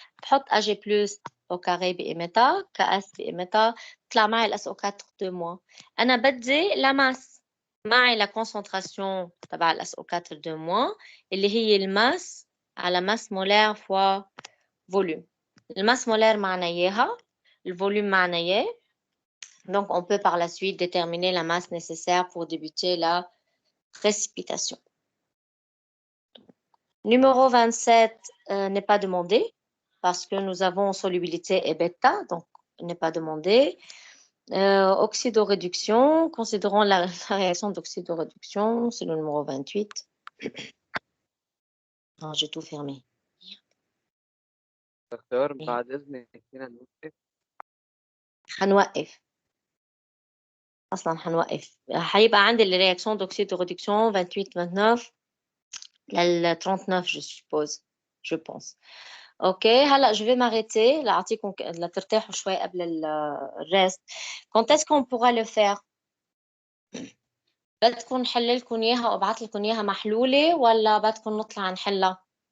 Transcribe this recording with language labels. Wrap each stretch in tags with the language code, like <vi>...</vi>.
<ar>بحط Ag+ au carré بقيمتها، KS بقيمتها، بطلع معي ال SO4 de moins. أنا بدي</ar> <fr>la masse.</fr> <ar>معي</ar> <fr>la concentration</fr> <ar>تبع ال SO4 de moins اللي هي الماس على</ar> <fr>masse molaire fois volume.</fr> <ar>الماس molaire معنا إياها،</ar> <fr>le volume</fr> <ar>معنا إياه.</ar> <fr>Donc, on peut par la suite déterminer la masse nécessaire pour débuter la précipitation. Numéro 27 n'est pas demandé parce que nous avons solubilité et bêta, donc n'est pas demandé. Oxydoréduction, considérons la réaction d'oxydoréduction, c'est le numéro 28. Non, j'ai tout fermé.</fr> <ar>دكتور بعد إذنك فينا نوقف؟ هنوقف. أصلا هنوقف. هيبقى عندي</ar> <fr>les réactions d'oxydoréduction 28, 29 لل 39 je suppose, je pense.</fr> <ar>OK, هلا</ar> <fr>je vais m'arrêter</fr> <ar>لأعطيكم لترتاحوا شوي قبل الريست.</ar> <fr>Quand est-ce qu'on pourra le faire؟</fr> <ar>بدكم نحل لكم إياها وأبعث لكم إياها محلولة ولا بدكم نطلع نحلها؟</ar>